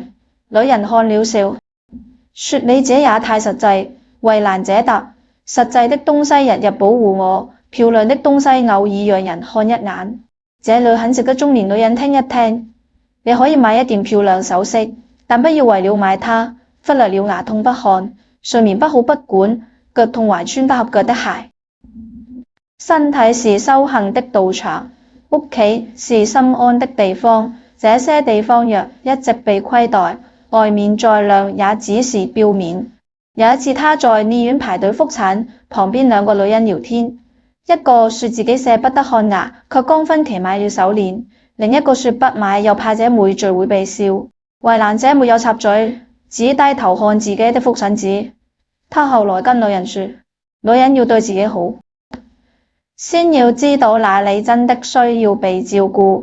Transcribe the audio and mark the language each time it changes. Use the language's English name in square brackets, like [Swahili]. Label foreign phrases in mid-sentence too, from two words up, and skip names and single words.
[Chinese] 女人看了笑，說你這也太實際。衛蘭姐答：實際的東西日日保護我，漂亮的東西偶爾讓人看一眼。這裏很值得中年女人聽一聽。你可以買一件漂亮首飾，但不要為了買它忽略了牙痛不看，睡眠不好不管，腳痛還穿不合腳的鞋。身體是修行的道場，屋企是心安的地方。這些地方若一直被虧待，外面再亮也只是表面。有一次他在醫院排隊復診，旁邊2個女人聊天，一個說自己捨不得看牙，卻剛分期買了手鏈，另一個說不買又怕這枚聚會被笑。衛蘭姐沒有插嘴，只低頭看自己的復診紙。她後來跟女人說，女人要對自己好，先要知道哪裡真的需要被照顧。